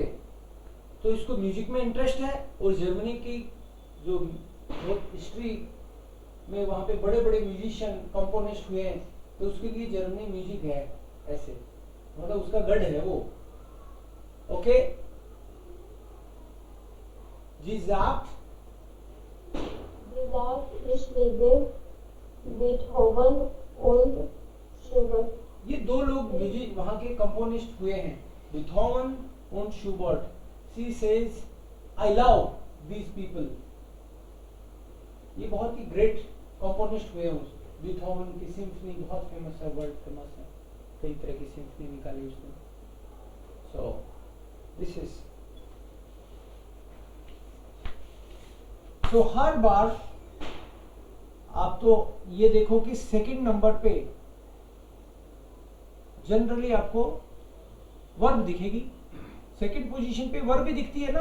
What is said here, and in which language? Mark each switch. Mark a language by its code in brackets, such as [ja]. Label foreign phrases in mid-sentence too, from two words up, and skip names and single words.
[hi] तो इसको म्यूजिक में इंटरेस्ट है और जर्मनी की जो हिस्ट्री में वहां पे बड़े बड़े म्यूजिशियन कंपोनिस्ट हुए हैं, तो उसके लिए जर्मनी म्यूजिक है। ऐसे मतलब उसका गढ़ है वो। ओके [de] Sie sagt ich liebe Beethoven und Schubert। [hi] ये दो लोग म्यूजिक वहां के कंपोनिस्ट हुए हैं, [de] Beethoven und Schubert। [en] She says I love these people। [hi] ये बहुत ही ग्रेट कंपोनिस्ट हुए हैं। बीथोवन की सिम्फनी बहुत फेमस है, वर्ल्ड फेमस है, कई तरह की सिम्फनी निकाली उसने। [en] so this is, [hi] तो हर बार आप तो ये देखो कि सेकंड नंबर पे जनरली आपको वर्ब दिखेगी, सेकंड पोजीशन पे वर्ब भी दिखती है ना।